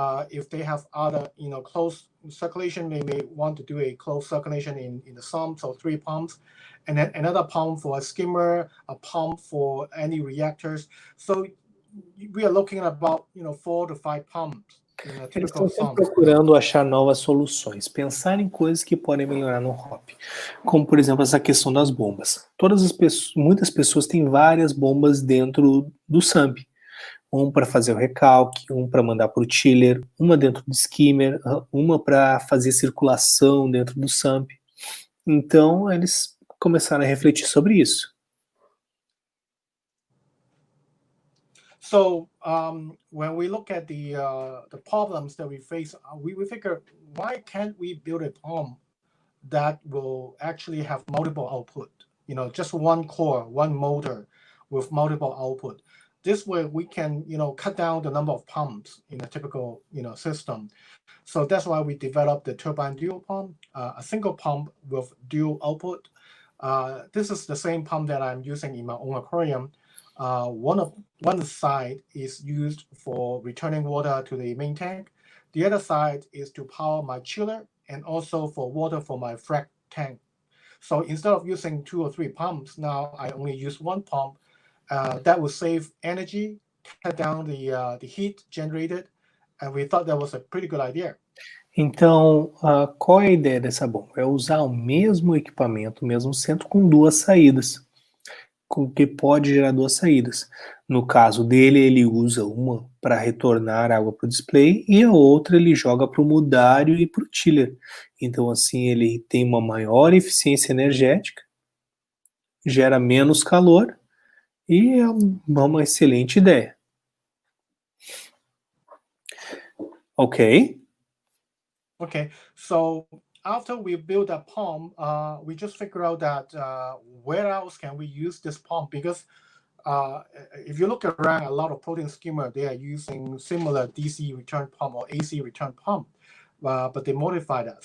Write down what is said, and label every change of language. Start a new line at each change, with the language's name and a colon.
English: If they have other closed circulation, they may want to do a closed circulation in the sump, so 3 pumps, and then another pump for a skimmer, a pump for any reactors. So we are looking at about 4 to 5 pumps in a
Portuguese: Eles
English: typical
Portuguese: estão sempre
English: sump.
Portuguese: procurando achar novas soluções, pensar em coisas que podem melhorar no hobby, como por exemplo essa questão das bombas. Muitas pessoas têm várias bombas dentro do sump, um para fazer o recalque, um para mandar para o chiller, uma dentro do skimmer, uma para fazer circulação dentro do sump. Então eles começaram a refletir sobre isso.
English: So when we look at the problems that we face, we figure, why can't we build a pump that will actually have multiple output? Just one core, one motor with multiple output. This way we can cut down the number of pumps in a typical system. So that's why we developed the turbine dual pump, a single pump with dual output. This is the same pump that I'm using in my own aquarium. One side is used for returning water to the main tank. The other side is to power my chiller and also for water for my frac tank. So instead of using 2 or 3 pumps, now I only use one pump. That will save energy, cut down the heat generated, and we thought that was a pretty good idea.
Portuguese: Então, qual é a ideia dessa bomba? É usar o mesmo equipamento, o mesmo centro com 2 saídas, com que pode gerar 2 saídas. No caso dele, ele usa uma para retornar água para o display e a outra ele joga para o mudário e para o chiller. Então, assim, ele tem uma maior eficiência energética, gera menos calor e é uma excelente ideia. Ok?
English: Okay, so after we build a pump, we just figure out that where else can we use this pump? Because if you look around, a lot of protein skimmer, they are using similar DC return pump or AC return pump, but they modify that.